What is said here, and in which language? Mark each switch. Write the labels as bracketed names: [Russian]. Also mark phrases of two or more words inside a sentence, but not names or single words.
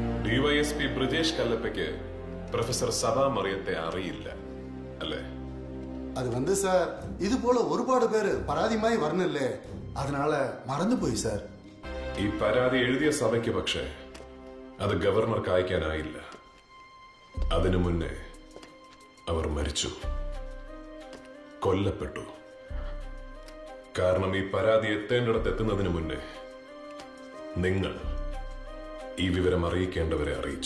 [Malayalam] ഡിവൈഎസ്പി ബ്രിജേഷ് കല്ലപ്പയ്ക്ക് പ്രൊഫസർ സഭാ മറിയത്തെ അറിയില്ല അല്ലേ? അത് സാർ ഇത് പോലെ ഒരുപാട് പേര് പരാതിയുമായി വരണില്ലേ, அதனால മറന്നുപോയി സാർ. ഈ പരാതി എഴുതിയ സഭയ്ക്ക് പക്ഷേ അത് ഗവർണർക്ക് അയക്കാനായില്ല. അതിനു മുന്നേ അവർ മരിച്ചു, കൊല്ലപ്പെട്ടു. കാരണം ഈ പരാതി എത്തേണ്ടിടത്ത് എത്തുന്നതിന് മുന്നേ നിങ്ങൾ ഈ വിവരം അറിയിക്കേണ്ടവരെ അറിയിച്ചു.